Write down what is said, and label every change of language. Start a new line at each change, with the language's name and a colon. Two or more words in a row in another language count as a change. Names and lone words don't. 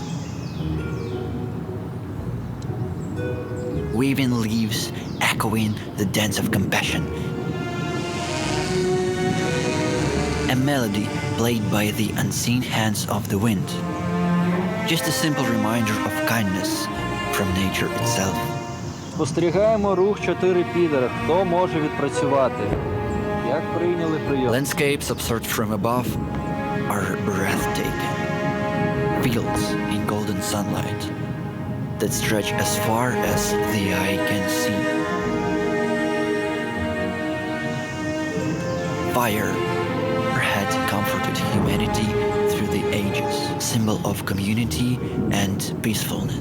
English: Waving leaves echoing the dance of compassion. A melody played by the unseen hands of the wind. Just a simple reminder of kindness from nature itself.
Ukrainian: Спостерігаємо рух 4 підера. Хто може відпрацювати? Як прийняли прийом?
English: Landscapes observed from above are breathtaking. Fields in golden sunlight that stretch as far as the eye can see. Fire had comforted humanity through the ages, symbol of community and peacefulness.